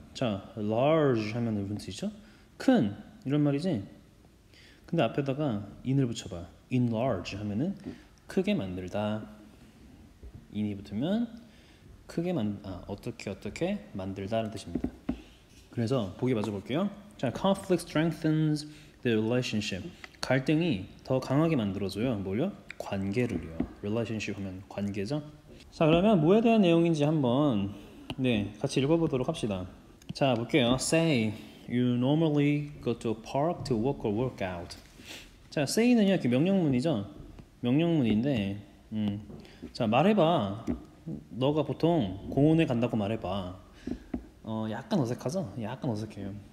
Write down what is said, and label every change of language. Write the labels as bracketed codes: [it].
[ko] 자, large 하면은 무슨 뜻이죠? 큰 이런 말이지. 근데 앞에다가 in을 붙여봐. enlarge 하면은 크게 만들다. in이 붙으면 크게 어떻게 만들다는 뜻입니다. 그래서 보기 마저 볼게요. [en] 자, conflict strengthens the relationship. [ko] 갈등이 더 강하게 만들어줘요. 뭘요? 관계를요. relationship 하면 관계죠. 자, 그러면 뭐에 대한 내용인지 한번 같이 읽어보도록 합시다. 자, 볼게요. [en] Say you normally go to a park to walk or work out. [ko] 자, say는요 이렇게 명령문이죠. 명령문인데 자, 말해봐. 너가 보통 공원에 간다고 말해봐. 약간 어색하죠? 약간 어색해요.